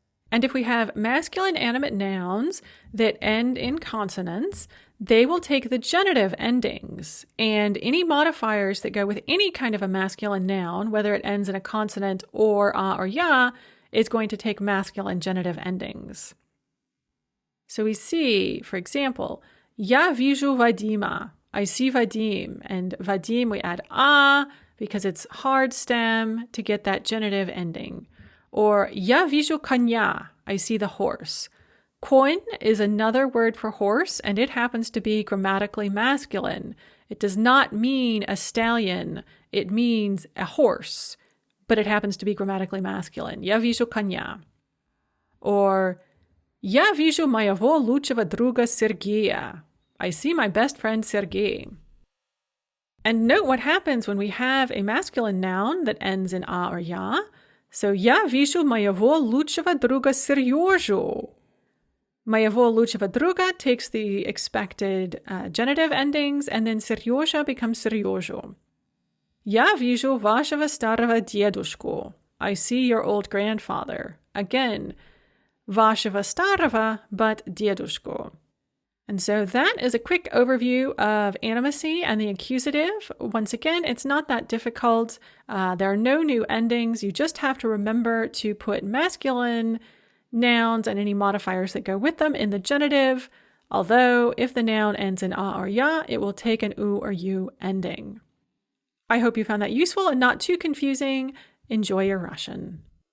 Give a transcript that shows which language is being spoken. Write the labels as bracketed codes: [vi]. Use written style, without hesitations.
[en] And if we have masculine animate nouns that end in consonants, they will take the genitive endings, and any modifiers that go with any kind of a masculine noun, whether it ends in a consonant or a or ya, is going to take masculine genitive endings. So we see, for example, [ru] Я вижу [en] Vadima. I see Vadim. And Vadim, we add a because it's hard stem to get that genitive ending. [ru] Or Я вижу коня. [en] I see the horse. Konь is another word for horse, and it happens to be grammatically masculine. It does not mean a stallion. It means a horse. But it happens to be grammatically masculine. [ru] Я вижу коня. Or, Я вижу моего лучшего друга Сергея. [en] I see my best friend Sergei. And note what happens when we have a masculine noun that ends in a or ya. So, [ru] Я вижу моего лучшего друга Сережу. Моего лучшего друга [en] takes the expected genitive endings, and then Сережа becomes Сережу. [ru] Я вижу вашего старого дедушку. [en] I see your old grandfather. [ru] Again, вашего старого, but дедушку. [en] And so that is a quick overview of animacy and the accusative. Once again, it's not that difficult. There are no new endings. You just have to remember to put masculine nouns and any modifiers that go with them in the genitive, although if the noun ends in a or ya, it will take an u or u ending. I hope you found that useful and not too confusing. Enjoy your Russian.